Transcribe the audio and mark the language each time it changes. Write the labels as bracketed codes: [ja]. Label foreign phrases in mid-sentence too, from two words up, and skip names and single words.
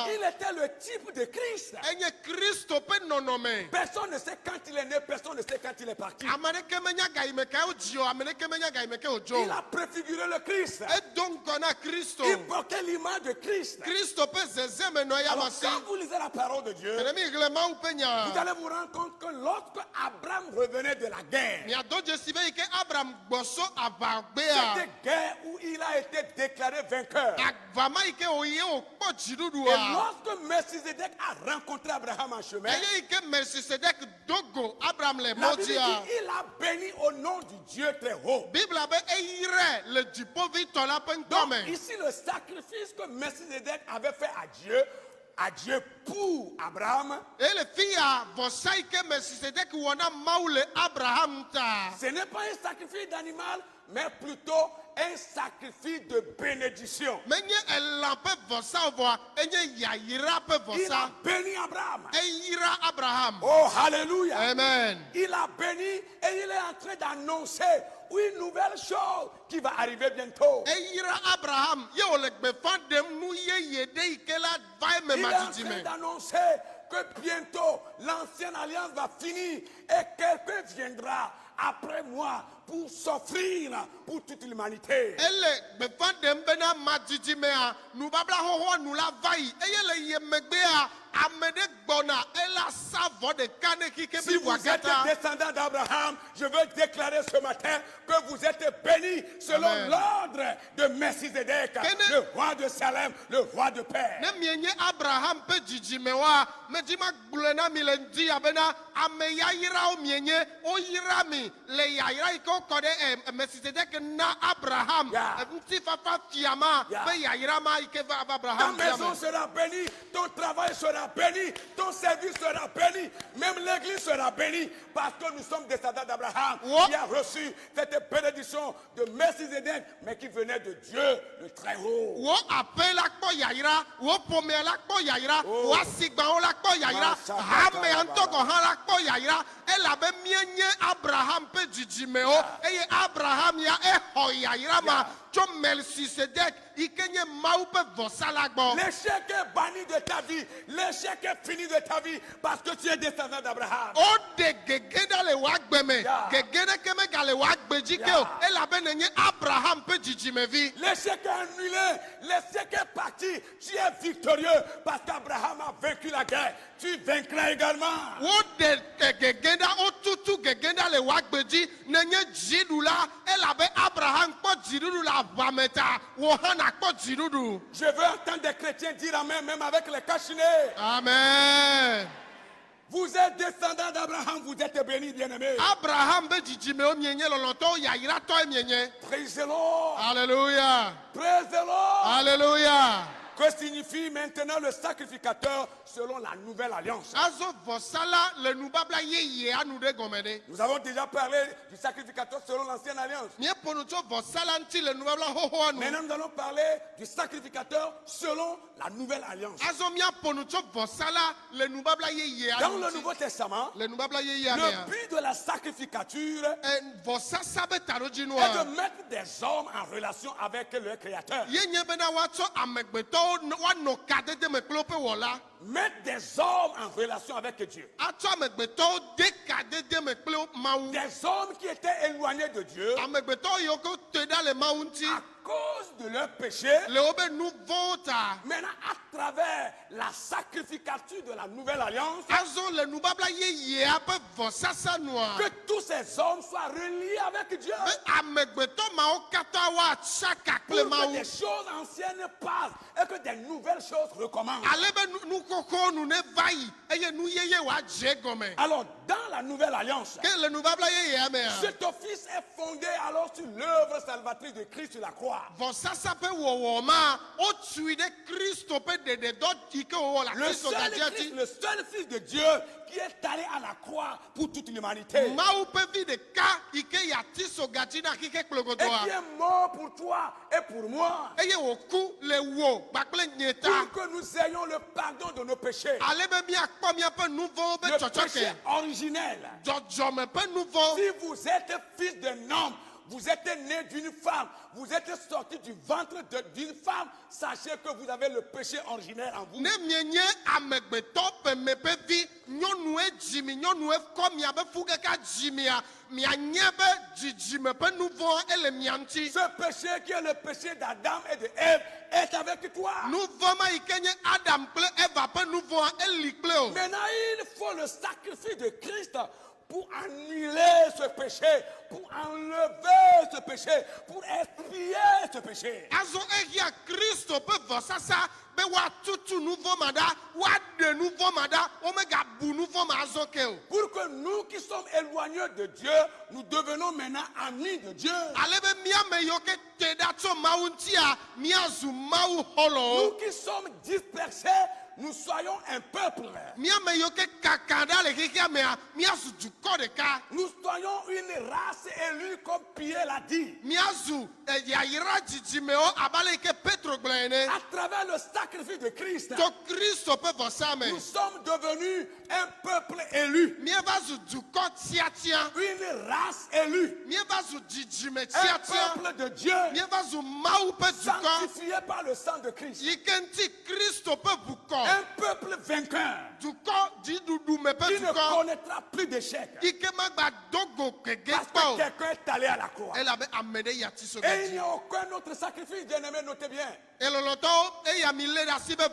[fr] il était le type de Christ. [ee] enye Kristo ƒe nɔnɔme [fr] Personne ne sait quand il est né, personne ne sait quand il est parti. [ee] ame ɖeke menya gayime ka wodzi o ame ɖeke menya gayime ke wodzo [fr] Il a préfiguré le Christ. [ee] edo ŋgɔ na Kristo [fr] Il portait l'image de Christ. [ee] Kristo ƒe zezeme nɔ ya [fr] Alors [ee] masi [fr] quand vous lisez la parole de Dieu, [ee] ene mi ɣle Mawu ƒe [fr] vous [ee] nya [fr] allez vous rendre compte que lorsque Abraham revenait de la guerre, [ee] miado dzesi be yi ke Abraham gbɔsɔ aʋagbea [fr] c'était guerre où il a été déclaré vainqueur. [ee] avama yi ke woye wokpɔ [fr] Et [ee] dziɖuɖua [fr] lorsque Melchizedek a rencontré Abraham en chemin, [ee] eye yi ke Melchisedek dogo Abraham le [fr] la Bible dit [ee] mɔdzia [fr] il a béni au nom du Dieu très haut. [ee] Biblia be eyire le dziƒovitɔ la ƒe [fr] Donc [ee] ŋkɔme [fr] ici le sacrifice que Melchizedek avait fait à Dieu pour Abraham, [ee] eye le fi ya vɔsa yi ke Melchisedek wɔ na Mawu le Abraham ta [fr] ce n'est pas un sacrifice d'animal, mais plutôt un sacrifice de bénédiction. [ee] menye elã ƒe vɔsa o vɔa enye yayira ƒe [fr] Il a [ee] vɔsa [fr] béni Abraham. [ee] eyira Abraham [fr] Oh, hallelujah. [ee] amen [fr] Il a béni et il est en train d'annoncer une nouvelle chose qui va arriver bientôt. [ee] eyira Abraham ye wòle gbefa ɖem nu yeye ɖe yi ke la va eme [fr] Il est [ee] ma [fr] en train [ee] didime [fr] d'annoncer que bientôt l'ancienne alliance va finir et quelqu'un viendra après moi pour s'offrir pour toute l'humanité. [ee] ele gbefa ɖem bena ma didimea nubabla xoxo nu la va yi eye le ye megbea ame ɖe gbɔna ela sa vɔ ɖeka ne kike [fr] Si [ee] bi [fr] vous êtes [ee] katã [fr] descendant d'Abraham, je veux déclarer ce matin que vous êtes bénis selon Amen. l'ordre de Melchizedek, [ee] Kene- [fr] le roi de Salem, le roi de paix. [ee] ne mienye Abraham ƒe dzidzime wa medzi ma gblɔe na mi le ŋdi abena ame yayirawo mienye woyira mi le yayira yi ke wokɔ ɖe Melchisedek na Abraham [en] Yeah. [ee] ŋutifafa fia ma [en] Yeah. [ee] ƒe yayira ma yi ke va Ta Abraham fia [fr] maison [ee] me. [fr] sera bénie, ton travail sera béni, ton service sera béni, même l'église sera bénie, parce que nous sommes descendants d'Abraham Ouais. qui a reçu cette bénédiction de Melchizedek, mais qui venait de Dieu le Très Haut. [ee] wo aƒe la kpɔ yayira wo ƒomea la kpɔ yayira Oh. wo asigbawo la kpɔ yayira Masha hamea Baba. ŋutɔ gɔ hã la kpɔ yayira elabe mienye Abraham ƒe dzidzimewo eye Abraham ya exɔ yayira ma tso Melchisedek yi ke nye Mawu ƒe vɔsa la gbɔ [fr] L'échec est banni de ta vie, l'échec est fini de ta vie, parce que tu es descendant d'Abraham. [ee] wode gege ɖa le wòa agbe me [en] Yeah. [ee] gege ɖeke megale wòa agbe dzi ke o [en] Yeah. [ee] elabe nenye Abraham ƒe dzidzimevi [fr] L'échec est annulé, l'échec est parti, tu es victorieux, parce qu'Abraham a vaincu la guerre, tu vaincras également. [ee] wode gege ɖa wotutu gege ɖa le wòa agbe dzi nenye dziɖula elabe Abraham kpɔ dziɖuɖu le aʋame ta wò hã nakpɔ dziɖuɖu [fr] Je veux entendre des chrétiens dire amen, même avec les cachinés. [ee] amen [fr] Vous êtes descendants d'Abraham, vous êtes bénis, bien-aimés. [ee] Abraham be dzidzimewo mienye lɔlɔtɔwo yayiratɔe mienye [en] Praise the Lord. [fr] Alléluia [en] Praise the Lord. [fr] Alléluia Que signifie maintenant le sacrificateur selon la nouvelle alliance? [ee] Azo vɔsala le nubabla yeye anu de gɔme ɖe. [fr] Nous avons déjà parlé du sacrificateur selon l'ancienne alliance. [ee] Míeƒo nu tso vɔsala ŋuti le nubabla xoxoa nu. [fr] Maintenant, nous allons parler du sacrificateur selon la nouvelle alliance. [ee] Azɔ míaƒo nu tso vɔsala le nubabla yeye [fr] Dans [ee] anu le ŋuti. [fr] Nouveau Testament, [ee] Le nubabla yeye le mea. [fr] but de la sacrificature [ee] Vɔsasa be [fr] est de [ee] taɖodzinua. [fr] mettre des hommes en relation avec le Créateur. [ee] Ye nye bena woatsɔ amegbetɔwo woanɔ kadede me kple woƒe wɔla. [fr] Mettre des hommes en relation avec Dieu. [ee] Atsɔ amegbetɔwo de kadede me kple Mawu. [fr] Des hommes qui étaient éloignés de Dieu [ee] Amegbetɔwo yiwo ke te ɖa le Mawu ŋuti. [fr] à cause de leur péché. [ee] Le wobe nu vɔ̃wo ta. [fr] Maintenant, à travers la sacrificature de la nouvelle alliance, [ee] Azɔ le nubabla yeyea ƒe vɔsasa nua. [fr] que tous ces hommes soient reliés avec Dieu. [ee] Be amegbetɔ mawo katã woatsaka [fr] Pour [ee] kple [fr] que [ee] Mawu. [fr] des choses anciennes passent et que des nouvelles choses recommencent. [ee] Ale be nu kɔkɔwo nu ne va yi eye nu yeye wòadze gɔme. [fr] Alors, dans la nouvelle alliance, [ee] Ke le nubabla yeyea mea. [fr] cet office est fondé alors sur l'œuvre salvatrice de Christ sur la croix. [ee] Vɔsasa ƒe wɔwɔ ma wotui ɖe Kristo ƒe ɖeɖedɔ yi ke wòwɔ le Le Kristo [fr] seul [ee] gadia [fr] Christ, [ee] ti. [fr] le seul Fils de Dieu qui est allé à la croix pour toute l'humanité. [ee] Mawu ƒe vi ɖeka yi ke yati sogatsi na kike [fr] Et qui [ee] kplogodoa. [fr] est mort pour toi et pour moi. [ee] Eye wòku le wo kpakple nye ta. [fr] Pour que nous ayons le pardon de nos péchés. [ee] Ale be míakpɔ míaƒe nu vɔ̃wo be [fr] Le péché [ee] tsɔtsɔke. [fr] originel. [ee] Dzɔdzɔme ƒe nu vɔ. [fr] Si vous êtes fils d'un homme, vous êtes né d'une femme, vous êtes sorti du ventre d'une femme, sachez que vous avez le péché originel en vous. [ee] Ne mienye amegbetɔ ƒeme ƒe vi, nyɔnue dzi mi, nyɔnue kɔ miabe fu keka dzi mia, mianye be dzidzime ƒe nu vɔ ele mia ŋuti. [fr] Ce péché qui est le péché d'Adam et de Ève est avec toi. [ee] Nu vɔ ma yi ke nye Adam kple Eva ƒe nu vɔ eli kple o. [fr] Maintenant, il faut le sacrifice de Christ pour annuler ce péché, pour enlever ce péché, pour expier ce péché. [ee] Azɔ ehia Kristo ƒe vɔsasa be woatutu nu vɔ ma ɖa, woaɖe nu vɔ ma ɖa, womegabu nu vɔ ma azɔ ke o. [fr] Pour que nous qui sommes éloignés de Dieu, nous devenons maintenant amis de Dieu. [ee] Ale be míame yiwo ke te ɖa tso Mawu ŋutia, míazu Mawu [fr] Nous [ee] xɔlɔwo. [fr] qui sommes dispersés, nous soyons un peuple. [ee] Míame yiwo ke kaka ɖa le xexea mea, míazu dukɔ ɖeka. [fr] Nous soyons une race élue comme Pierre l'a dit. [ee] Míazu yayra dzidzimewo abe ale yi ke Petro gblɔ ene. [fr] À travers le sacrifice de Christ, [ee] To Kristo ƒe vɔsa me, [fr] nous sommes devenus un peuple élu, [ee] míeva zu dukɔ tiatia, [fr] une race élue, [ee] míeva zu dzidzime [fr] un [ee] tiatia, [fr] peuple de Dieu, [ee] míeva zu Mawu ƒe dukɔ [fr] sanctifié par le sang de Christ, [ee] yi ke ŋuti Kristo ƒe ʋukɔ, [fr] un peuple vainqueur [ee] dukɔ dziɖuɖume ƒe [fr] qui ne [ee] dukɔ [fr] connaîtra plus d'échec [ee] yi ke megba dogo kege [fr] parce [ee] kpɔ [fr] que [ee] o. [fr] quelqu'un est allé à la croix. [ee] Elabe ame ɖe ya ti so [fr] Et il [ee] gadzi. [fr] n'y a aucun autre sacrifice, bien-aimé, notez bien. [ee] Elɔlɔtɔwo eya mi lé ɖe asi be